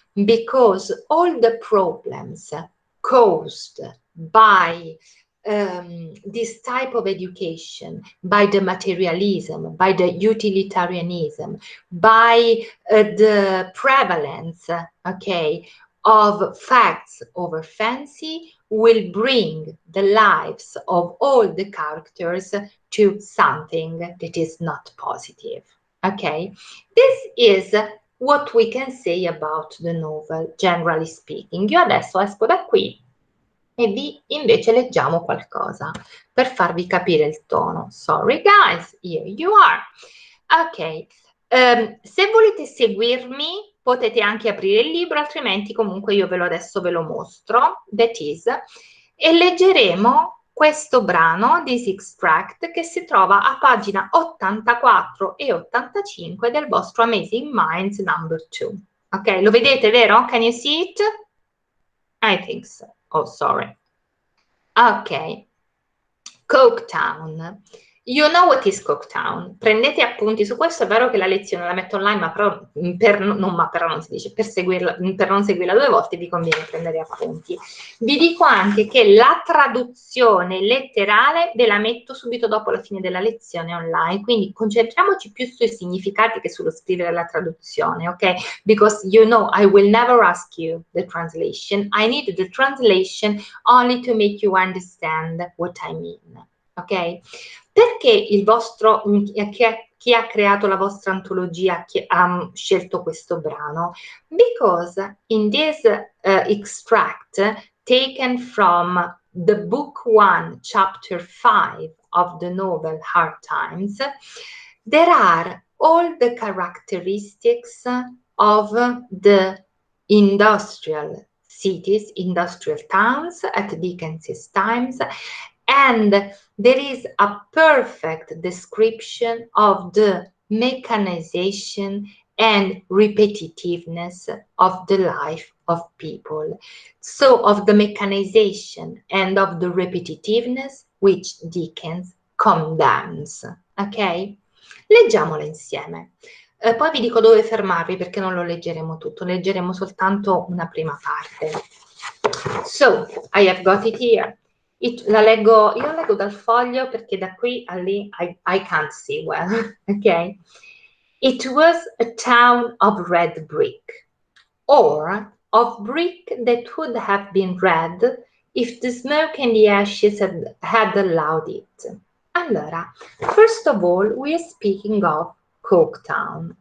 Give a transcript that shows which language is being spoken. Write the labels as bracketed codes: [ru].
[en] Because all the problems caused by this type of education, by the materialism, by the utilitarianism, by the prevalence, okay, of facts over fancy, will bring the lives of all the characters to something that is not positive, okay? This is what we can say about the novel, generally speaking. [it] Io adesso esco da qui e vi invece leggiamo qualcosa per farvi capire il tono. [en] Sorry guys, here you are. Okay, [it] Se volete seguirmi potete anche aprire il libro, altrimenti comunque io adesso ve lo mostro, [en] that is, [it] e leggeremo questo brano, This Extract, che si trova a pagina 84 e 85 del vostro Amazing Minds number 2. [en] Ok, [it] lo vedete, vero? [en] Can you see it? I think so. Oh, sorry. Ok. Coketown. You know what is Coketown? [it] Prendete appunti su questo, è vero che la lezione la metto online, ma però non si dice, per seguirla, per non seguirla 2 volte vi conviene prendere appunti. Vi dico anche che la traduzione letterale ve la metto subito dopo la fine della lezione online, quindi concentriamoci più sui significati che sullo scrivere la traduzione, ok? [en] Because you know I will never ask you the translation, I need the translation only to make you understand what I mean, ok? [it] Perché il vostro, chi ha creato la vostra antologia ha scelto questo brano? [en] Because in this extract taken from the book 1, chapter 5 of the novel Hard Times, there are all the characteristics of the industrial cities, industrial towns at Dickens's times, and there is a perfect description of the mechanization and repetitiveness of the life of people. So of the mechanization and of the repetitiveness which Dickens condemns. [it] Ok? Leggiamola insieme. Poi vi dico dove fermarvi perché non lo leggeremo tutto, leggeremo soltanto una prima parte. [en] So, I have got it here. [it] Io la leggo dal foglio perché da qui a lì [en] I can't see well, ok? It was a town of red brick, or of brick that would have been red if the smoke and the ashes had allowed it. Allora, first of all, we're speaking of Coketown.